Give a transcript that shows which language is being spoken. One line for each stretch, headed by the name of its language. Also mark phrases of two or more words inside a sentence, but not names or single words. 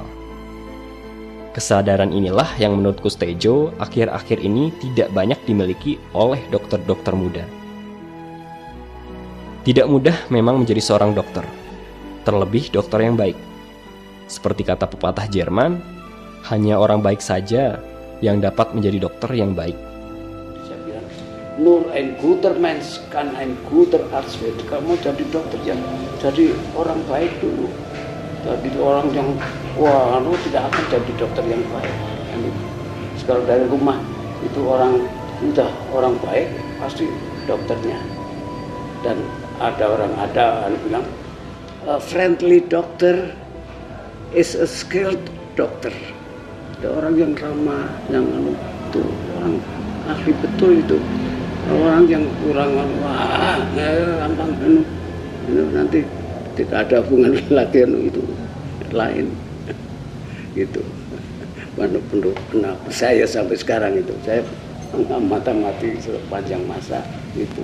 Indonesian: Kesadaran inilah yang menurut Kustedjo akhir-akhir ini tidak banyak dimiliki oleh dokter-dokter muda. Tidak mudah memang menjadi seorang dokter, terlebih dokter yang baik. Seperti kata pepatah Jerman, hanya orang baik saja yang dapat menjadi dokter yang baik. Saya bilang,
German: nur ein guter Mensch kann ein guter Arzt werden.
Indonesian: Kamu jadi dokter yang jadi orang baik dulu. Jadi orang yang tidak akan jadi dokter yang baik. Kalau dari rumah itu orang baik, pasti dokternya. Dan ada bilang,
English: a friendly doctor is a skilled doctor.
Indonesian: Ada orang yang ramah, yang itu orang ahli betul itu. Orang yang kurang gampang itu nanti tidak ada hubungan lagi itu lain gitu. Kenapa saya sampai sekarang itu saya mengamati sepanjang masa itu.